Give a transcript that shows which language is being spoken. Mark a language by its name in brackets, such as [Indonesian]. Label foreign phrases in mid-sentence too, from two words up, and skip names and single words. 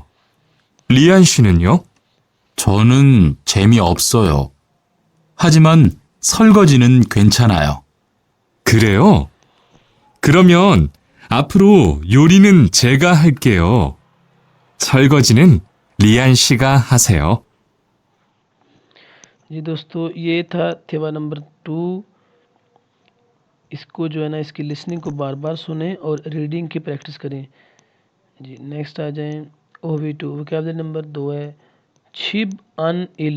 [Korean] 리안 씨는요? 저는 재미없어요. 하지만 설거지는 괜찮아요. 그래요? 그러면 앞으로 요리는 제가 할게요. 설거지는 리안 씨가 하세요. [Hindi] जी दोस्तों ये था थेवा नंबर 2। इसको जो है ना इसकी लिसनिंग को बार बार सुने और रीडिंग की प्रैक्टिस करें। जी नेक्स्ट आ जाएं OV2 [English] vocabulary number 2 [Hindi] है [Korean] 집안일.